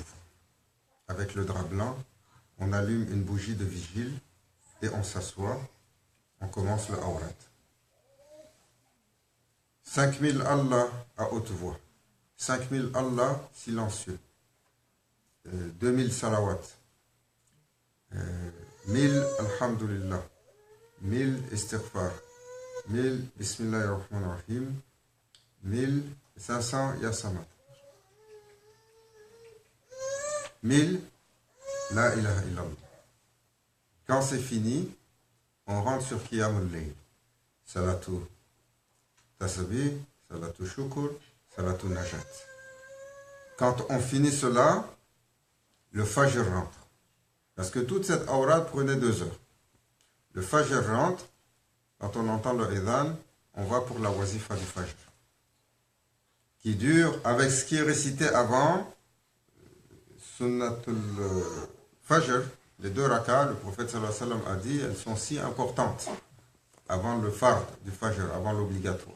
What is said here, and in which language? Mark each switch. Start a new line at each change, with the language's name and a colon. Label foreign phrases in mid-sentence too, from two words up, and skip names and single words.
French: Avec le drap blanc, on allume une bougie de vigile et on s'assoit. On commence le awrat. 5000 Allah à haute voix. 5000 Allah silencieux. 2000 salawat.
Arabic: 1000 الحمد لله.
French: 1000 istighfar.
Arabic: 1000 بسم الله الرحمن الرحيم. 1500 يا صمد. 1000 لا إله إلا الله.
French: Quand c'est fini, on rentre sur
Arabic: قيام الليل. صلاة التسبيح صلاة الشكر صلاة النجاة.
French: Quand on finit cela, le Fajr rentre. Parce que toute cette awrad prenait 2 heures. Le Fajr rentre, quand on entend le Idhan, on va pour la wazifa du Fajr. Qui dure, avec ce qui est récité avant,
Arabic: سنة الفجر,
French: les 2 rakas, le prophète
Arabic: صلى الله عليه وسلم
French: a dit, elles sont si importantes avant le fard du Fajr, avant l'obligatoire.